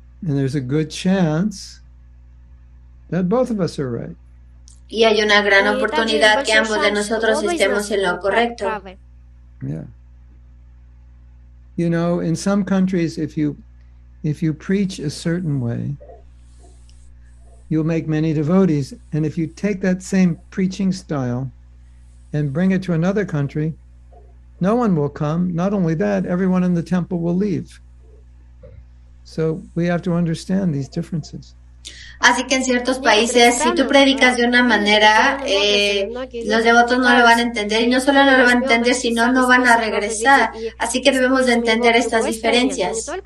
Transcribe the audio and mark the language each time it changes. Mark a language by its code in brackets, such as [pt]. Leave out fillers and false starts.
[en] And there's a good chance that both of us are right. [es] Y hay una gran oportunidad que ambos de nosotros estemos en lo correcto. [en] Yeah. You know, in some countries, if you preach a certain way, you'll make many devotees. And if you take that same preaching style and bring it to another country, no one will come. Not only that, everyone in the temple will leave. So we have to understand these differences. [es] Así que en ciertos países, si tú predicas de una manera, los devotos no lo van a entender, y no solo no lo van a entender, sino no van a regresar. Así que debemos de entender estas diferencias.